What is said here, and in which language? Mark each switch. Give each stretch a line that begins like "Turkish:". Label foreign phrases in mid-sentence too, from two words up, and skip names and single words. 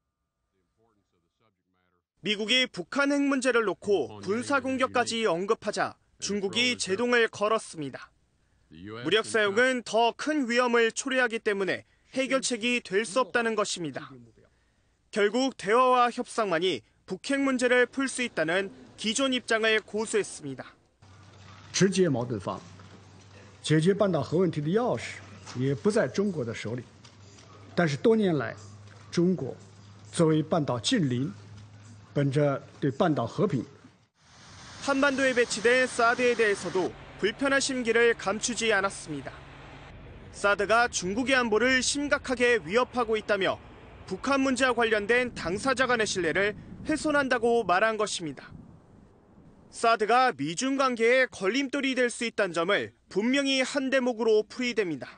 Korean: 미국이 북한 핵 문제를 놓고 군사 공격까지 언급하자 중국이 제동을 걸었습니다. 무력 사용은 더 큰 위험을 초래하기 때문에 해결책이 될 수 없다는 것입니다. 결국 대화와 협상만이 북핵 문제를 풀 수 있다는 기존 입장을 고수했습니다.
Chinese: 直接矛盾方解决半岛核问题的钥匙也不在中国的手里，但是多年来，中国作为半岛近邻，本着对半岛和平。
Korean: 한반도에 배치된 사드에 대해서도 불편한 심기를 감추지 않았습니다. 사드가 중국의 안보를 심각하게 위협하고 있다며 북한 문제와 관련된 당사자 간의 신뢰를 훼손한다고 말한 것입니다. 사드가 미중 관계에 걸림돌이 될 수 있다는 점을 분명히 한 대목으로 풀이됩니다.